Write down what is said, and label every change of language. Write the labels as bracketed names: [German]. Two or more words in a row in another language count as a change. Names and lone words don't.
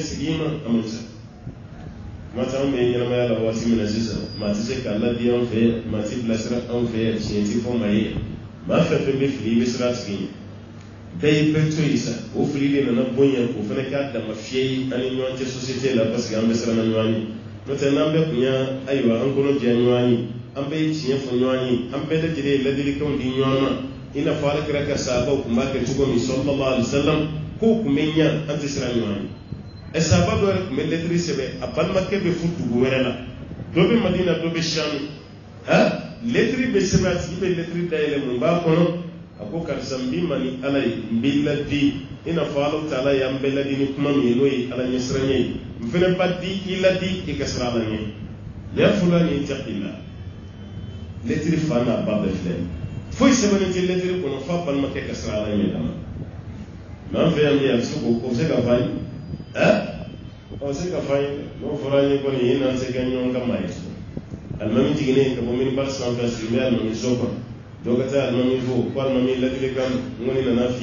[Bambara] segin ma a man ca kuma caman bɛ ɲɛnamaya la waati min na sisan maa tɛ se k'a ladi anw fɛ maa tɛ bilasira anw fɛ tiɲɛ tɛ fɔ maa ye maa fɛn fɛn bɛ fili i bɛ siran a tigi ɲɛ bɛɛ ye bɛɛ to yen sa o fili de nana bonya o fana k'a dama fiyɛ ye an ni ɲɔgɔn cɛ société la [French] parce que [Bambara] an bɛ siran ɲɔgɔn ye n'o tɛ n'an bɛɛ kun y'a ayiwa an kɔnɔ jɛ ɲɔgɔn ye an bɛɛ ye tiɲɛ fɔ ɲɔgɔn ye an bɛɛ lajɛlen ye ladilikanw di ɲɔgɔn ma i n'a fɔ Alakira ka sahabaw kun b'a kɛ cogo min [Arabic] صلى الله عليه وسلم [Bambara] k'o kun bɛ ɲa an tɛ siran ɲɔgɔn ye sahaba dɔ yɛrɛ kun bɛ lɛtiri sɛbɛn a balimakɛ bɛ fo dugu wɛrɛ la dɔ bɛ Madina dɔ bɛ Shami lɛtiri bɛ sɛbɛn a tigi bɛ lɛtiri dayɛlɛ mun b'a kɔnɔ a ko karisa n b'i ma ni Ala ye n b'i ladi i n'a fɔ Ala Taala y'an bɛɛ ladi ni kuma min ye n'o ye Ala ɲɛsiranya ye n fana ba di i ladi i ka siran Ala ɲɛ [Arabic] يا فلان اتق الله [Bambara] lɛtiri fa n'a ba bɛɛ filɛ foyi sɛbɛnnen tɛ lɛtiri kɔnɔ f'a balimakɛ ka siran Ala ɲɛ dama mɛ an fɛ yan bi a bɛ se k'o bɛ se ka fɔ an ye o bɛ se ka fɔ an ye n'o fɔra an ye kɔni i n'an se kɛ ɲɔgɔn ka maa ye alimami jiginnen ka bɔ minibari sanfɛ sigi n bɛ alimami so kɔnɔ dɔw ka taa alimami fo ko alimami ladilikan n kɔni nana f'i